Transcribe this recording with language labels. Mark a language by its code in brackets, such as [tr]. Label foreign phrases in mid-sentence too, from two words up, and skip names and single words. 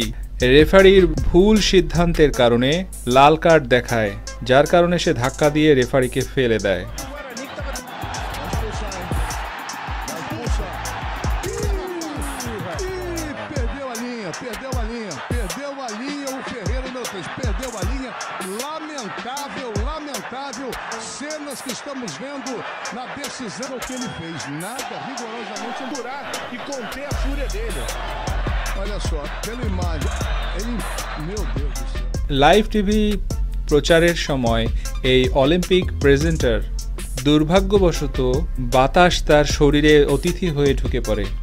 [bn] রেফারির ভুল সিদ্ধান্তের কারণে লাল কার্ড দেখায়, যার কারণে সে ধাক্কা দিয়ে রেফারিকে ফেলে দেয়। [pt] Cenas que estamos vendo na decisão que ele fez, nada rigorosamente durar e conter a fúria dele. Olha só, pela imagem, ele, meu Deus do céu. [bn] লাইভ টিভি প্রচারের সময় এই অলিম্পিক প্রেজেন্টার দুর্ভাগ্যবশত বাতাস তার শরীরে অতিথি হয়ে ঢুকে পড়ে।